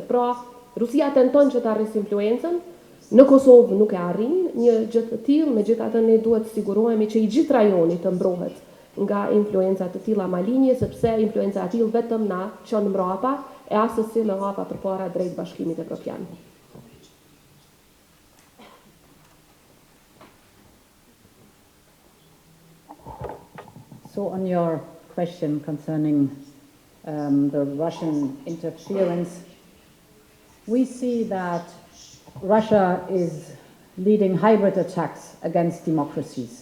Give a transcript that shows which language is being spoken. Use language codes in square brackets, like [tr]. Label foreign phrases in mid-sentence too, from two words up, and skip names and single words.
[sq] Pra, Rusia tenton që të arrisë influencën, në Kosovë nuk e arrin një gjë të tillë, megjithatë ne duhet të sigurohemi që I gjithë rajoni të mbrohet nga influenca të tilla malinje, sepse influenca e tillë vetëm na çon mbrapa e asesi në hapa përpara drejt Bashkimit Evropian. [en] So on your question concerning the Russian interference, we see that Russia is leading hybrid attacks against democracies.